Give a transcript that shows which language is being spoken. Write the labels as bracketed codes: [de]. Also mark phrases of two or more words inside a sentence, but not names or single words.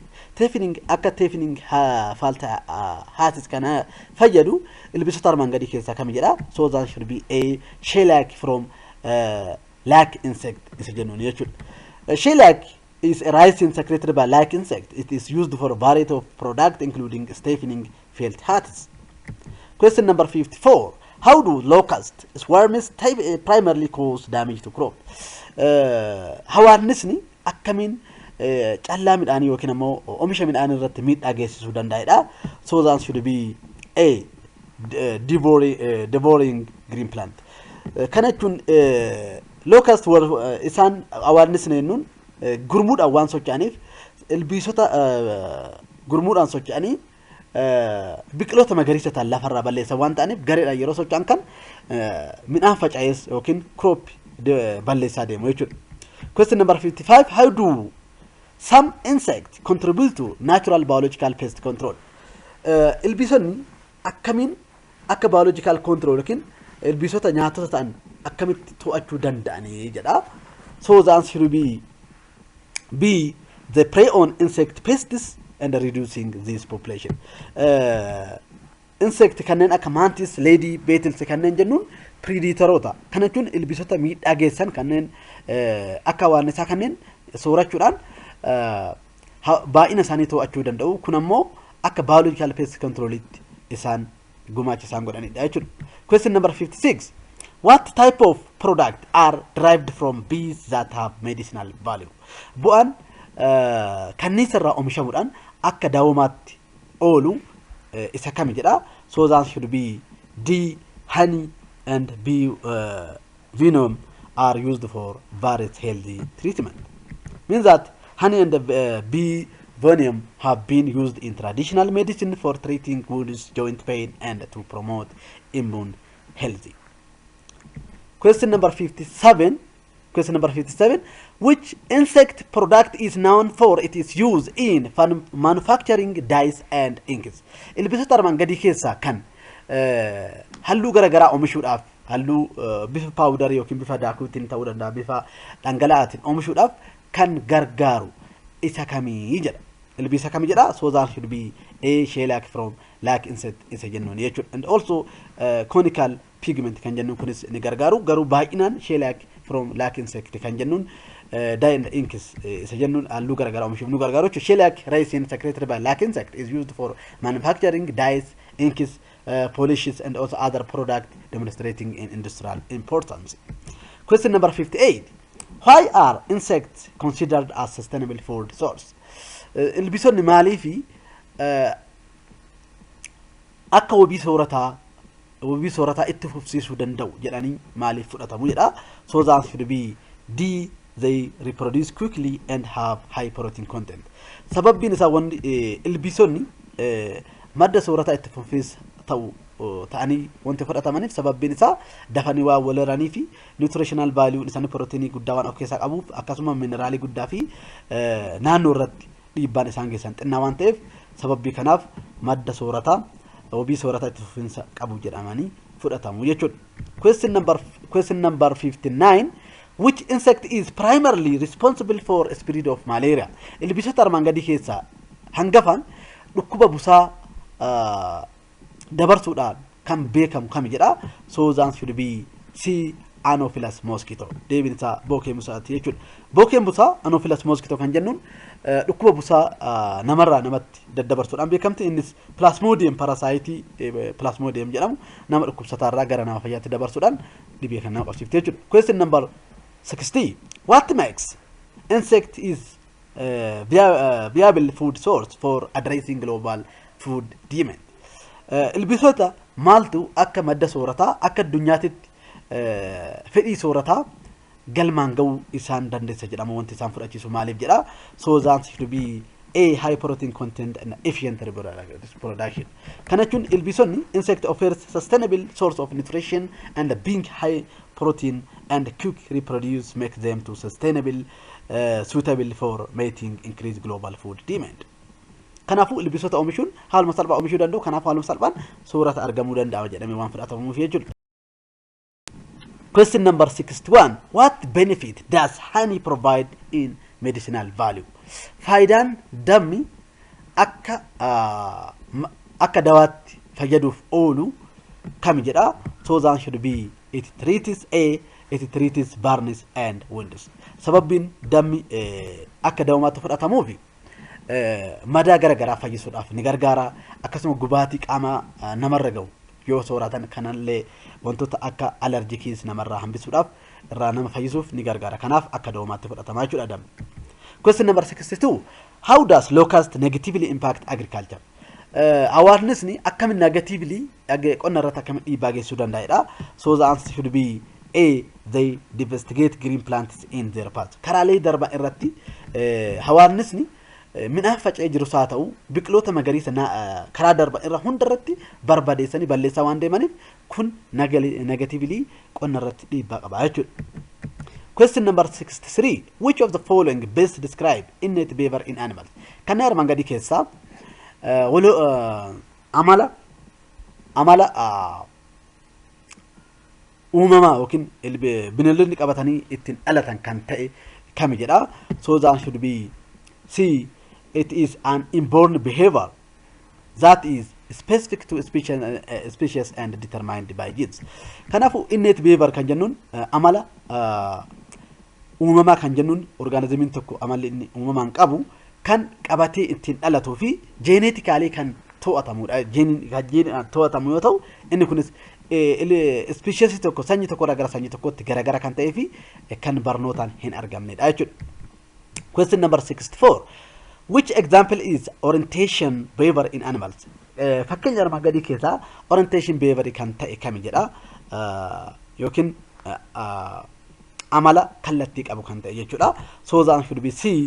[om] Teefiniin akka teefiniin falta haatis kana fayyadu ilbiisota armaan gadii keessaa kam jedha. [en] So that should be a shellac from lac insect [om] isa jennuun jechuudha. [en] Shellac is a rhizome secreted by lac insect. It is used for a variety of products including stapling felt hats. Question number 54. How do locust swarms primarily cause damage to crop? [om] Hawaasni akkamiin callaa midhaanii yookiin immoo oomisha midhaanii irratti miidhaa geessisuu danda'edha. [en] So that should be a devouring green plant. [om] Kana jechuun locust isaan hawaasni jennuun gurmuudhaan waan socho'aniif ilbiisota gurmuudhaan socho'anii biqiloota magariisa ta'an lafarraa balleessan waan ta'aniif gareedhaan yeroo socho'an kan midhaan faca'ees yookiin crop balleessaa deemu jechuudha. [en] Question number 55. How do some insects contribute to natural biological pest control? [om] Ilbiisonni akkamiin akka [en] biological control [om] yookiin ilbiisota nyaatota ta'an akkamitti to'achuu danda'anii jedha. [en] So the answer should be the prey on insect pests and reducing this population. [om] Insect kanneen akka mantis, [en] lady beetles [om] kanneen jennuun predatorota. Kana jechuun ilbiisota miidhaa geessan kanneen akka waannisaa kanneen soorachuudhaan baay'ina isaanii to'achuu danda'u. Kun ammoo akka [en] biological pest controlitti [om] isaan gumaacha isaan godhanidha jechuudha. [en] Question number 56. What type of product are derived from bees that have medicinal value? [om] Bu'aan kanniisarraa oomishamuudhaan akka daawwamaatti oolu isa kami jedha. [en] So that should be D. Honey and bee venom are used for various healthy treatment. Means that honey and bee venom have been used in traditional medicine for treating wounds, joint pain, and to promote immune health. Question number 57. Question number 57. Which insect product is known for its use in manufacturing dyes and inks? [om] Ilbiisota armaan gadii keessaa kan halluu garaagaraa oomishuudhaaf halluu bifa paawudarii yookiin bifa daakuutiin ta'uu danda'a bifa dhangala'aatiin oomishuudhaaf kan gargaaru isa kamii jedha. Ilbiisa kamii jedha. [en] So that should be a shellac from lac insect [om] isa jennuun jechuudha. [en] And also conical pigment [om] kan jennuun kunis ni gargaaru garuu baay'inaan [en] shellac from lac insect [om] kan jennuun [en] dye and inks [om] isa jennuun halluu garaagaraa oomishuuf nu gargaaru jechuudha. [en] Shellac resin secreted by lac insect is used for manufacturing dyes, inks, polishes and also other products demonstrating in industrial importance. Question number 58. Why are insects considered as sustainable food source? [om] Ilbiisonni maaliifi akka wabii soorataa itti fufsiisuu danda'u jedhanii maaliif fudhatamu jedha. [en] So that should be D. They reproduce quickly and have high protein content. [om] Sababbiin isaa wanti ilbiisonni madda soorataa itti fufsiis ta'u ta'anii wanti fudhatamaniif sababbiin isaa dafanii waa waliranii fi [en] nutritional value [om] isaanii proteinii guddaa waan of keessaa qabuuf akkasuma mineraalii guddaa fi naannoo irratti dhiibbaan isaan geessan xinnaa waan ta'eef sababbii kanaaf madda soorataa wabii soorataa itti fufiinsa qabu jedhamanii fudhatamu jechuudha. [en] Question number 59. Which insect is primarily responsible for spread of malaria? [om] Ilbiisota armaan gadii keessaa hangafaan dhukkuba busaa dabarsuudhaan kan beekamu kami jedha. [en] So that should be C. Anopheles mosquito. [om] Deebiin isaa bookee busaati jechuudha. Bookeen busaa Anopheles mosquito kan jennuun dhukkuba busaa namarraa namatti daddabarsuudhaan beekamti. Innis [en] plasmodium parasite [om] plasmodium jedhamu nama dhukkubsataarraa gara nama fayyaatti dabarsuudhaan dhibee kan nama qabsiifte jechuudha. [en] Question number 60. What makes insect is viable food source for addressing global food demand? [om] Ilbiisota maaltu akka madda soorataa akka addunyaatitti fedhii soorataa galmaan ga'uu isaan dandeessa jedhama wanti isaan fudhachiisu maaliif jedha. [en] So that should be A. High protein content and efficient reproduction. [om] Kana jechuun ilbiisonni [en] insect offers sustainable source of nutrition and being high protein and quick reproduce make them to sustainable suitable for mating increase global food demand. [om] Kanaafuu ilbiisota oomishuun haaluma salphaa oomishuu danda'u. Kanaafuu haaluma salphaan soorata argamuu danda'a jedhamee waan fudhatamuuf jechuudha. [en] Question number 61. What benefit does honey provide in medicinal value? [om] Faayidaan dammi akka dawaatti fayyaduuf oolu kami jedha. [en] So that should be it treats it treats burns and wounds. [om] Sababbiin dammi akka dawamaatti fudhatamuufi madaa garagaraa fayyisuudhaaf ni gargaara. Akkasuma gubaatii qaama namarra ga'u yoo sooratan kanallee wantoota akka allergies namarraa hambisuudhaaf irraa nama fayyisuuf ni gargaara. Kanaaf akka dawamaatti fudhatamaa jechuudha dammi. [en] Question number 62. How does locust negatively impact agriculture? [om] Awareness ni akkamiin negatively qonna irratti akkamiin dhiibbaa geessisuu danda'edha. [en] So the answer should be A. They devastate green plants in their paths. [om] Karaalee darban irratti awareness ni midhaan faca'ee jiru haa ta'u biqiloota magariisa karaa darban irra hunda irratti barbadeessanii balleessaa waan deemaniif kun negatively qonna irratti dhiibbaa qaba jechuudha. [en] Question number 63. Which of the following best describe innate behavior in animals? [om] Kan armaan gadii keessaa amala uumamaa yookiin bineeldonni qabatanii ittiin dhalatan kan ta'e kami jedha. [en] So that should be C. It is an inborn behavior that is specific to species and determined by genes. [om] Kanaafuu [en] innate behavior [om] kan jennuun amala uumamaa kan jennuun organismiin tokko amalli inni uumamaan qabu kan qabatee ittiin dhalatuu fi genetically kan to'atamudha. Gene to'atamu yoo ta'u inni kunis species tokko sanyii tokko gara sanyii tokkotti garagara kan ta'ee fi kan barnootaan hin argamnedha jechuudha. [en] Question number 64. Which example is orientation behavior in animals? [om] Fakkeenya armaan gadii keessaa [en] orientation behavior [om] kan ta'e kami jedha yookiin amala kallattii qabu kan ta'e jechuudha. [en] So that should be C.